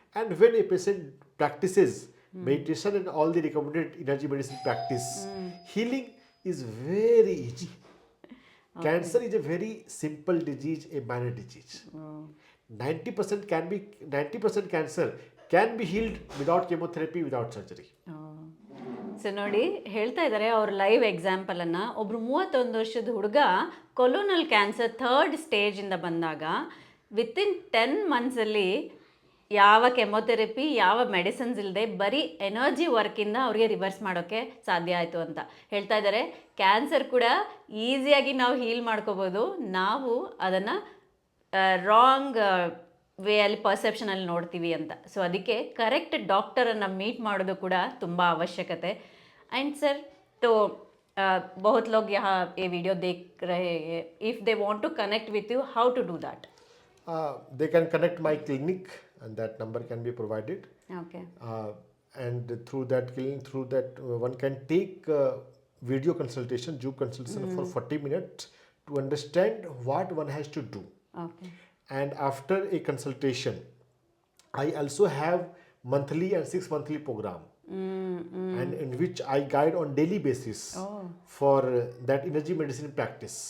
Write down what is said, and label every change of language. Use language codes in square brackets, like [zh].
[en] And when a patient practices meditation and all the recommended energy medicine practice, healing is very easy. Cancer is a very simple disease, a minor disease. 90% cancer can be healed without chemotherapy, without surgery. [kn] So ನೋಡಿ ಹೇಳ್ತಾ ಇದ್ದಾರೆ ಅವ್ರ live ಎಕ್ಸಾಂಪಲನ್ನು. ಒಬ್ರು 31 ವರ್ಷದ ಹುಡುಗ ಕೊಲೋನಲ್ cancer 3rd ಸ್ಟೇಜಿಂದ ಬಂದಾಗ within 10 ಮಂತ್ಸಲ್ಲಿ ಯಾವ chemotherapy ಯಾವ ಮೆಡಿಸಿನ್ಸ್ ಇಲ್ಲದೆ ಬರೀ ಎನರ್ಜಿ ವರ್ಕಿಂದ ಅವ್ರಿಗೆ ರಿವರ್ಸ್ ಮಾಡೋಕ್ಕೆ ಸಾಧ್ಯ ಆಯಿತು ಅಂತ ಹೇಳ್ತಾ ಇದ್ದಾರೆ. ಕ್ಯಾನ್ಸರ್ ಕೂಡ ಈಸಿಯಾಗಿ ನಾವು ಹೀಲ್ ಮಾಡ್ಕೋಬೋದು, ನಾವು ಅದನ್ನು ರಾಂಗ್ ವೇಯಲ್ಲಿ ಪರ್ಸೆಪ್ಷನಲ್ಲಿ ನೋಡ್ತೀವಿ ಅಂತ. ಸೊ ಅದಕ್ಕೆ ಕರೆಕ್ಟ್ ಡಾಕ್ಟರನ್ನು ಮೀಟ್ ಮಾಡೋದು ಕೂಡ ತುಂಬ ಅವಶ್ಯಕತೆ. [en] and sir, [hi] तो बहुत लोग यहाँ ये वीडियो देख रहे हैं, [en] If they want to connect with you, how to do that? They can connect my clinic and that number can be provided. Okay. And through that clinic, one can take video consultation, Zoom consultation for 40 minutes to understand what one has to do. Okay. And after a consultation, I also have monthly and 6 monthly program, and in which I guide on daily basis for that energy medicine practice.